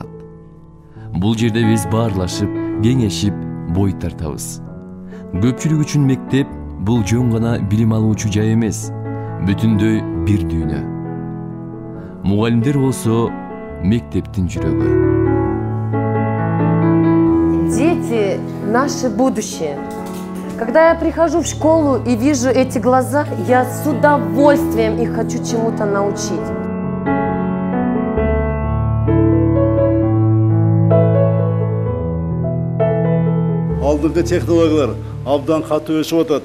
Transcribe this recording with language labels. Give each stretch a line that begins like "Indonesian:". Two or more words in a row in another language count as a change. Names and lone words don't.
Kyrgyz: Бул жерде биз баарлашып, кеңешип, бой тартабыз. Көпчүлүк үчүн мектеп бул жөн гана билим алуучу жай эмес, бүтүндөй бир дүйнө. Мугалимдер болсо мектептин жүрөгү.
Russian: Дети – наше будущее. Когда я прихожу в школу и вижу эти глаза, я с удовольствием их хочу чему-то научить.
Kyrgyz: Алдыңғы технологиялар абдан катуу өсүп атат.